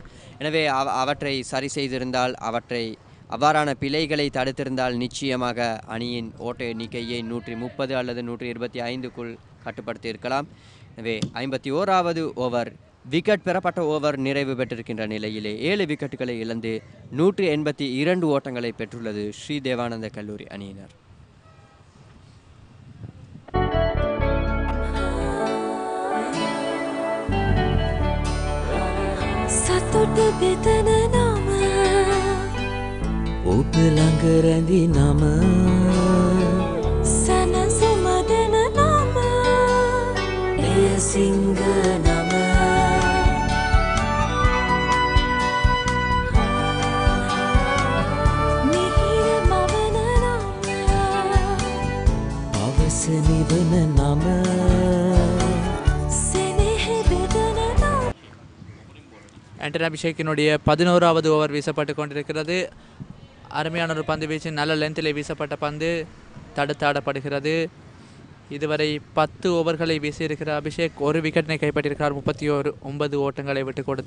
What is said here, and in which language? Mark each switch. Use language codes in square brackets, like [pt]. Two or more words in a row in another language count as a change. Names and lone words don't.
[ta] எனவே அவற்றை சரி செய்திருந்தால், அவ்வாறான பிழைகளை தடுத்திருந்தால் நிச்சயமாக அணியின் ஓட்ட எண்ணிக்கையை 130 அல்லது 125க்குள் கட்டுப்படுத்தி இருக்கலாம். எனவே 51வது ஓவர், விக்கெட் பெறப்பட்ட ஓவர் நிறைவு பெற்றிருக்கின்ற நிலையிலே 7 விக்கெட்டுகளை இழந்து 182 ஓட்டங்களை பெற்றுள்ளது ஸ்ரீ தேவானந்த கல்லூரி அணியினர். [si] සතුට බෙදන නම ඔබ ළඟ රැඳි නම සනසුම දෙන නම එය සිංහ නම මිහිර මවන නම අවස නිවන නම [ta] ஆண்டனி அபிஷேக்கினுடைய 11வது ஓவர் வீசப்பட்டு கொண்டிருக்கிறது. அருமையான ஒரு பந்து வீச்சு, நல்ல லென்த்திலே வீசப்பட்ட பந்து தடுத்தாடப்படுகிறது. இதுவரை 10 ஓவர்களை வீசியிருக்கிற அபிஷேக் ஒரு விக்கெட்டினை கைப்பற்றியிருக்கிறார், 39 ஓட்டங்களை விட்டு கொடுத்து.